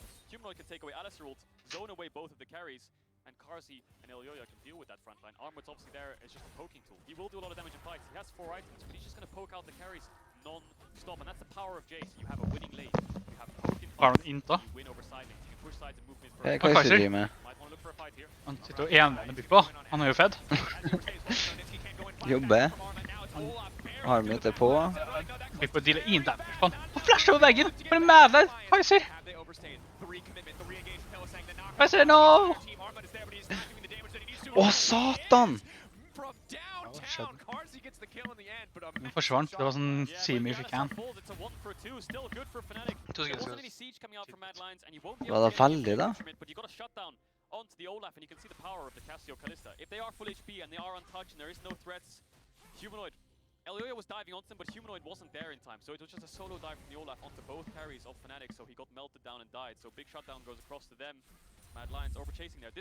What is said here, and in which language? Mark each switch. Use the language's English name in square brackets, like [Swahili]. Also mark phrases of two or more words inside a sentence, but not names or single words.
[English] Humanoid can take away Alistar ult, zone away both of the carries. And Carsey and Elyoya can deal with that front line. Armut's obviously there as just a poking tool. He will do a lot of damage in fights. He has 4 items, but he's just going to poke out the carries non-stop. And that's the power of Jace. You have a winning lane. You have poke in fights. You win over side lanes. You can push sides and move mid. [Norwegian] Kaiser driver med. [English] Might want to look for a fight here. [Norwegian] Han sitter jo envendt bygd på. Han er jo fed. Jobbe. Armut er på. Bygd på å deale inn damage på han. Han flasher over veggen! For en madlad! Kaiser! Kaiser, no! Åh, satan! Den forsvant. Det var sånn semi [English] if you can. [Norwegian] Var det veldig da? [English] Onto the Olaf, and you can see the power of the Cassio Kalista. If they are full HP and they are untouched and there is no threats, Humanoid, Elyoya was diving onto them, but Humanoid wasn't there in time, so it was just a solo dive from the Olaf onto both carries of Fnatic, so he got melted down and died. So big shutdown goes across to them. Mad Lions overchasing there.